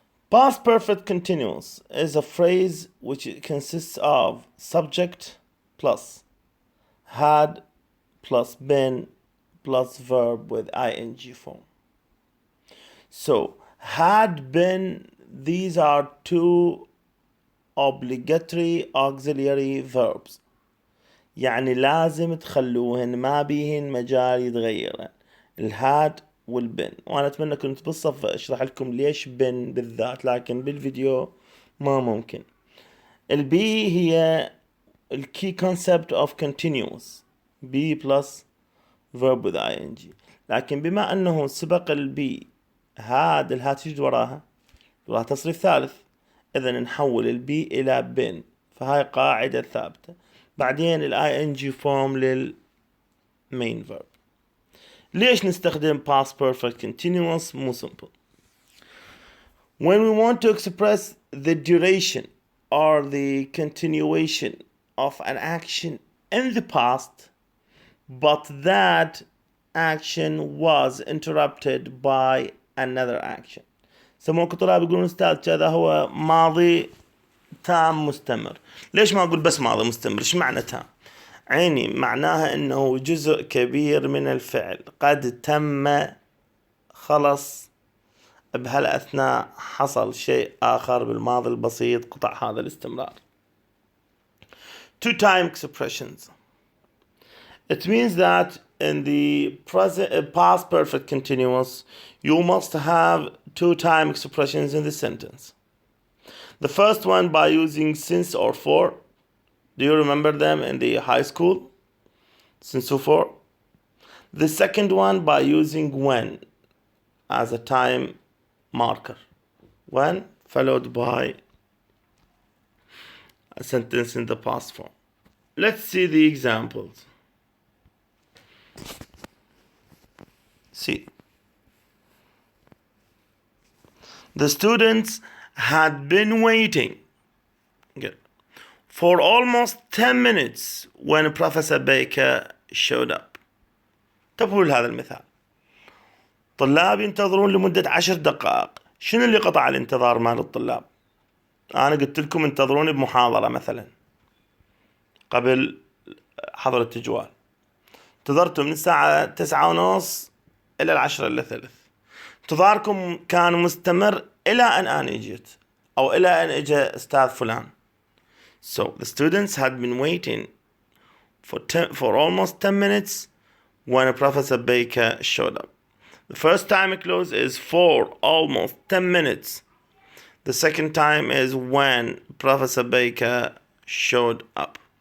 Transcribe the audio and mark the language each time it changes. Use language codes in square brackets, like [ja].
[en] Past perfect continuous is a phrase which consists of subject plus had plus been plus verb with ing form. So, had been, these are two obligatory auxiliary verbs. [ar] يعني لازم تخلوهن ما بيهن مجال يتغيرن. الهاد والبن، وانا اتمنى كنت بالصف اشرح لكم ليش بن بالذات، لكن بالفيديو ما ممكن. البي هي الكي [en] concept of continuous، be plus verb with ing. [ar] لكن بما انه سبق البي هاد، الهاد تجد وراها تصريف ثالث، اذا نحول البي الى بن، فهاي قاعدة ثابتة. بعدين الاي ان جي فورم للمين verb. ليش نستخدم [en] past perfect continuous؟ [ar] مو [en] simple. When we want to express the duration or the continuation of an action in the past, but that action was interrupted by another action. [ar] سموك طلاب يقولون استاذ كذا هو ماضي تام مستمر. ليش ما اقول بس ماضي مستمر؟ ايش معنى تام؟ عيني معناها انه جزء كبير من الفعل قد تم، خلص، بهالأثناء حصل شيء آخر بالماضي البسيط قطع هذا الاستمرار. [en] Two time expressions. It means that in the past perfect continuous, you must have two time expressions in the sentence. The first one by using since or for. Do you remember them in the high school? Since or for. The second one by using when as a time marker. When followed by a sentence in the past form. Let's see the examples. See. The students had been waiting for almost 10 minutes when Professor Baker showed up. [ar] انتبهوا لهذا المثال. طلاب ينتظرون لمدة 10 دقائق. شنو اللي قطع الانتظار مال الطلاب؟ أنا قلت لكم انتظروني بمحاضرة مثلا قبل حظر التجوال. انتظرتم من الساعة 9:30 إلى 10:03. انتظاركم كان مستمر إلى أن أنا جيت أو إلى أن إجا أستاذ فلان. [en] So the students had been waiting for almost 10 minutes when Professor Baker showed up. The first time clause is for almost 10 minutes. The second time is when Professor Baker showed up.